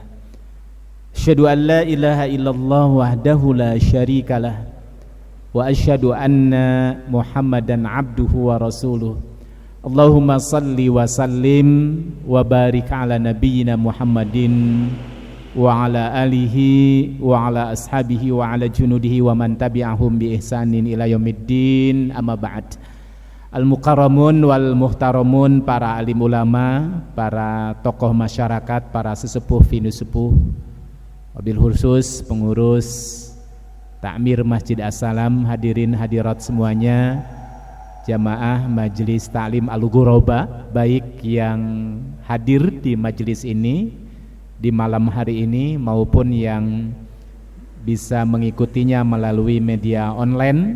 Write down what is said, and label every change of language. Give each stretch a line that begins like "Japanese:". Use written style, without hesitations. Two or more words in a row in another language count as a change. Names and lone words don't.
Arabic: أشهد أن لا إله إلا الله وحده لا شريك له وأشهد أن محمدا عبده ورسوله. اللهم صل وسلم وبارك على نبينا محمد وعلى آله وعلى أصحابه وعلى جنوده ومن تبعهم بإحسان إلى يوم الدين. أما بعد. المكرمون والمحترمون,
Indonesian: para alim ulama, para tokoh masyarakat, para sesepuh finusepuh,
Arabic: وبالخصوص
Indonesian: pengurus Takmir Masjid As-Salam, hadirin hadirat semuanya, jamaah Majelis Ta'lim Al-Ghuraba, baik yang hadir di majelis ini di malam hari ini maupun yang bisa mengikutinya melalui media online.